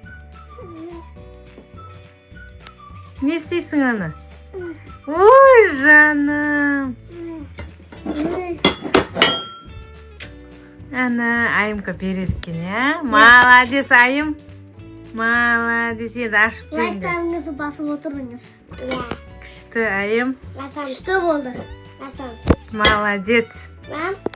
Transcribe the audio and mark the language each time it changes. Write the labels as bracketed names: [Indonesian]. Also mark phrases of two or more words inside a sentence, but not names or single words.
[Kazakh] Не істейсің аны? Ой, жаным. Ана, айымға береді екен, иә? Молодец, айым. Молодец, енді ашып жеңді. [Turkish] Like'larınızı basıp oturunuz. [Kazakh] Күшті, айым. [Turkish] İşte oldu. [Kazakh] Молодец. Ben